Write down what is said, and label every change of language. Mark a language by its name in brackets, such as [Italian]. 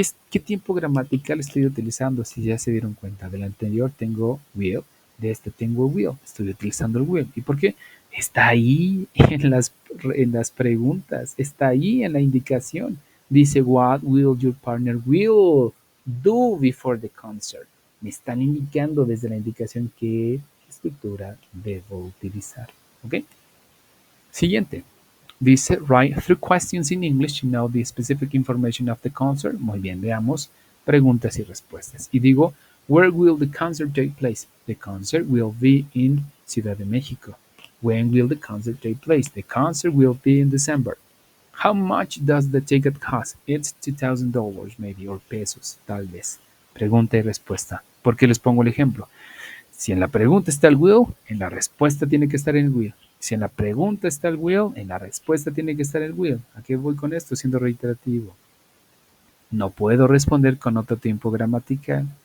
[Spanish] ¿Qué tiempo gramatical estoy utilizando? Si ya se dieron cuenta, del anterior tengo will, de este tengo will, estoy utilizando el will. ¿Y por qué? Está ahí en las preguntas, está ahí en la indicación. Dice, [English] what will your partner will do before the concert? [Spanish] Me están indicando desde la indicación qué estructura debo utilizar. ¿Ok? Siguiente. Dice, [English] write 3 questions in English to know the specific information of the concert. [Spanish] Muy bien, veamos preguntas y respuestas. Y digo, [English] Where will the concert take place? The concert will be in Ciudad de Mexico. When will the concert take place? The concert will be in December. How much does the ticket cost? It's $2,000 maybe, or pesos, [Spanish] tal vez. Pregunta y respuesta. ¿Por qué les pongo el ejemplo? Si en la pregunta está el will, en la respuesta tiene que estar el will. Si en la pregunta está el will, en la respuesta tiene que estar el will. ¿A qué voy con esto? Siendo reiterativo. No puedo responder con otro tiempo gramatical.